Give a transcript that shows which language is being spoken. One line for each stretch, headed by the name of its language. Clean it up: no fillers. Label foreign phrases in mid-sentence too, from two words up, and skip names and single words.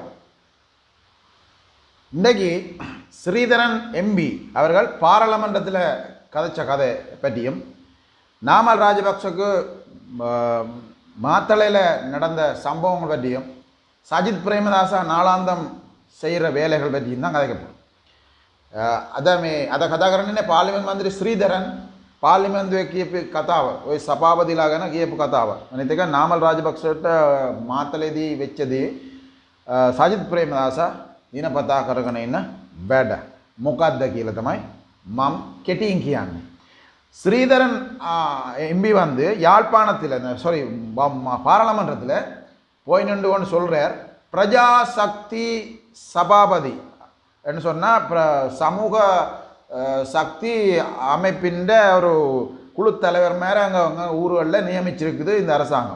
Tamil: இன்றைக்கு ஸ்ரீதரன் எம்பி அவர்கள் பாராளுமன்றத்தில் கதைச்ச கதை பற்றியும் நாமல் ராஜபக்சக்கு மாத்தளையில் நடந்த சம்பவங்கள் பற்றியும் சஜித் பிரேமதாசா நாளாந்தம் செய்கிற வேலைகள் பற்றியும் தான் கதைக்கப்படும்.
Sinhala: அதை කතාකරන්නේ පාර්ලිමේන්තු මන්ත්‍රී ශ්‍රීධරන් පාර්ලිමේන්තුවේ කියපු කතාව ওই සභාපතිලා ගැන කියපු කතාව. අනිත් එක නාමල් රාජපක්ෂට මාතලේදී වෙච්ච දේ සජිත් ප්‍රේමදාස දිනපතා කරගෙන ඉන්න වැඩ මොකක්ද කියලා තමයි මම කෙටියෙන් කියන්නේ.
Tamil: ஸ்ரீதரன் எம்பி வந்து யாழ்ப்பாணத்தில் பாராளுமன்றத்தில் போய் நின்று கொண்டு சொல்கிறார், பிரஜாசக்தி சபாபதி என்ன சொன்னால் சமூக சக்தி அமைப்பின் ஒரு குழு தலைவர் மேலே அங்கே ஊர்களில் நியமிச்சிருக்குது இந்த அரசாங்கம்.